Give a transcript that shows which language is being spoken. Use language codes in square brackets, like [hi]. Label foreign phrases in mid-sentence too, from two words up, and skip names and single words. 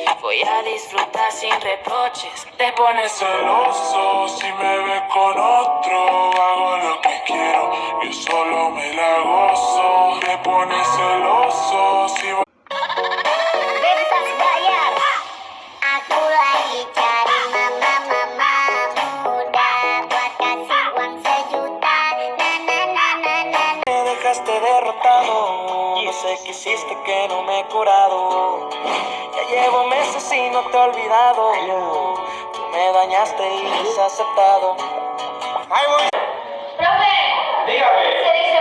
[es] Voy a disfrutar sin reproches. Te pones celoso si me ves con otro. Hago lo que quiero, yo solo me la gozo. Te pones celoso si [id] Bebas bayar, aku lagi cari mama muda buat kasih uang sejuta. Na na na na na. [es] Me dejaste derrotado, no sé qué hiciste que no me he curado. Ya llevo meses y no te he olvidado. Tú me dañaste y me has aceptado. Profe, Dígame.